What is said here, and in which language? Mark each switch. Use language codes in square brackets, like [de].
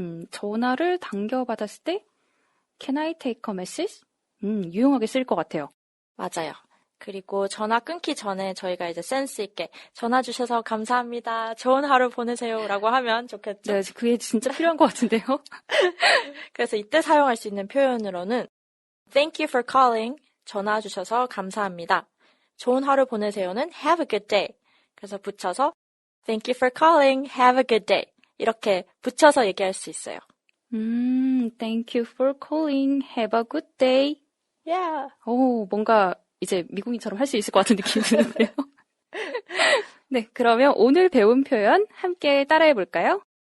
[ko] 전화를 당겨받았을 때 [en] Can I take a message? [ko] 유용하게 쓸 것 같아요. 맞아요. 그리고 전화 끊기 전에 저희가 이제 센스 있게 전화 주셔서 감사합니다. 좋은 하루 보내세요. 라고 하면 좋겠죠? 네, 그게 진짜 필요한 것 같은데요. 그래서 이때 사용할 수 있는 표현으로는 [en] Thank you for calling. [ko] 전화 주셔서 감사합니다. 좋은 하루 보내세요는 [en] Have a good day. [ko] 그래서 붙여서 [en] Thank you for calling. Have a good day. [ko] 이렇게 붙여서 얘기할 수 있어요. [en] Thank you for calling. Have a good day. Yeah. [ko] 뭔가 이제 미국인처럼 할 수 있을 것 같은 느낌이 드는데요. 네, 그러면 오늘 배운 표현 함께 따라해 볼까요?